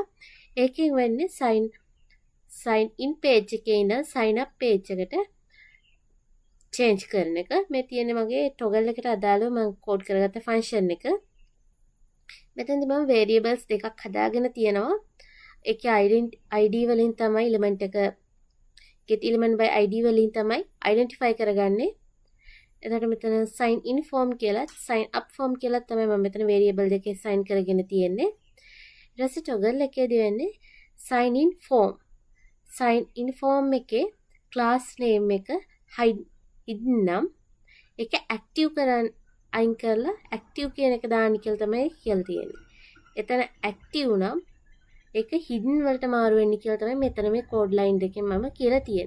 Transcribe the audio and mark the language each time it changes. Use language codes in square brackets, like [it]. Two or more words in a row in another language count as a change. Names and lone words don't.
[si] ඒකෙන් වෙන්නේ [en] sign in page [si] එකේ ඉඳන් [en] sign up page [si] එකට change කරන එක. මේ තියෙන්නේ මගේ toggle එකට අදාළව මම කෝඩ් කරගත්ත function එක. මෙතනදි මම variables දෙකක් හදාගෙන තියෙනවා. ඒකේ id වලින් තමයි element එක [en] get element by id [si] වලින් තමයි identify කරගන්නේ. එතකොට මෙතන [en] sign in form [si] කියලා [en] sign up form [si] කියලා තමයි මම මෙතන variable දෙකේ sign කරගෙන තියෙන්නේ. ඊට පස්සේ toggle එකේදී වෙන්නේ [en] sign in form. sign in form [si] එකේ [en] class name [si] එක hidden නම් ඒක active කරන් අයින් කරලා active කියන එක දාන්න කියලා තමයි කියලා තියෙන්නේ. එතන active නම් ඒක hidden වලට මාරු වෙන්නේ කියලා තමයි මෙතන මේ [en] code line [si] දෙකෙන් මම කියලා තියෙන්නේ.